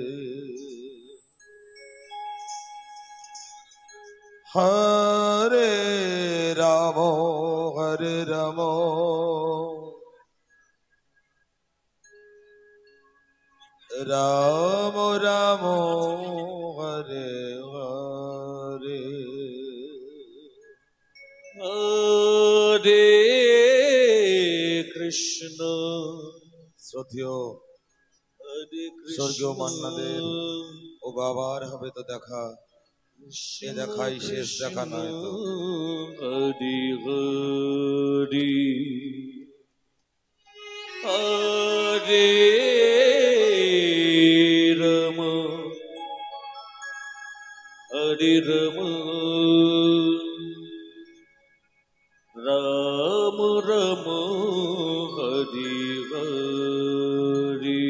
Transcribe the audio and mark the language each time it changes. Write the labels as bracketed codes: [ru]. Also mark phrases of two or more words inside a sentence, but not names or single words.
[sa] हरे राम हरे राम राम राम हरे हरे हरे कृष्ण [bn] শ্রদ্ধেয় স্বর্গীয় মান্নাদের ও বাবার হবে তো দেখা, এ দেখাই শেষ দেখা নয় তো। [sa] হরি হরি হরে রাম হরে রাম রাম রাম হরি হরি